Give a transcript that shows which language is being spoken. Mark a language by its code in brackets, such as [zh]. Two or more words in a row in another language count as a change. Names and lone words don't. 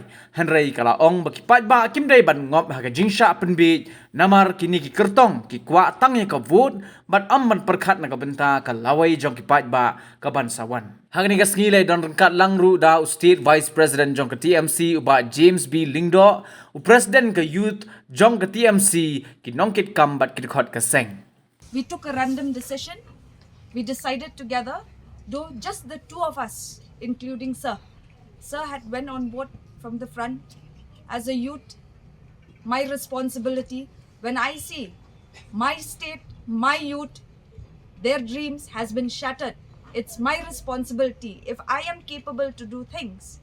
[kha] Henry kalau ong ba ki pat ba kim dai ban ngop ha ke jingsha penbit, namar kini ki kertong ki kwa tang ye ke vote, bat am ban perkhat na ke benta ke lawai jong ki pat ba ke bansawan. Hang ni kasngi le don rengkat langru da [en] State Vice President [kha] jong ke TMC uba James B Lingdo, u President ke Youth jong ke TMC ki nongkit kam bat ki dekhot ke Seng. [en] We took a random decision. We decided together, though just the two of us, including Sir. Sir had went on board from the front. As a youth, my responsibility, when I see my state, my youth, their dreams has been shattered, it's my responsibility if I am capable to do things.